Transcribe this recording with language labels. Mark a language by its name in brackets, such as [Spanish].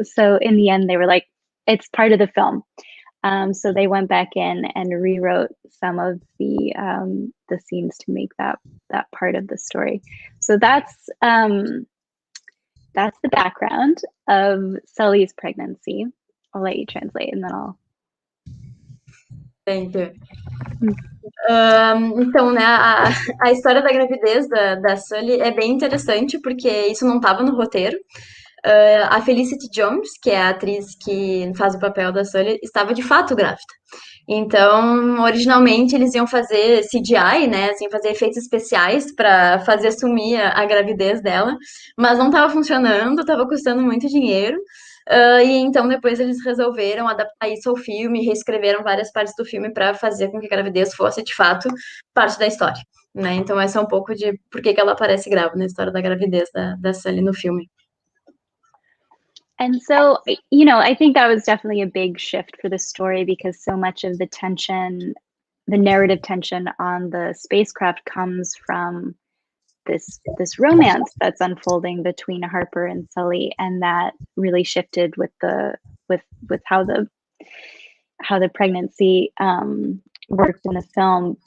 [English] So in the end, they were like, it's part of the film. So they went back in and rewrote some of the scenes to make that part of the story. So that's the background of Sully's pregnancy. I'll let you translate, and then I'll. Thank you. [Portuguese] Então, né, a história da gravidez da Sully é bem interessante, porque isso não estava no roteiro. A Felicity Jones, que é a atriz que faz o papel da Sully, estava de fato grávida. Então, originalmente, eles iam fazer CGI, né, assim, fazer efeitos especiais para fazer sumir a gravidez dela, mas não estava funcionando, estava custando muito dinheiro. E então depois eles resolveram adaptar isso ao filme, reescreveram várias partes do filme para fazer com que a gravidez fosse de fato parte da história, né? Então essa é um pouco de por que ela aparece grávida, na história da gravidez da Sully no filme. [English] And so, you know, I think that was definitely a big shift for the story because so much of the tension, the narrative tension on the spacecraft comes from this romance that's unfolding between Harper and Sully, and that really shifted with how the pregnancy worked in the film.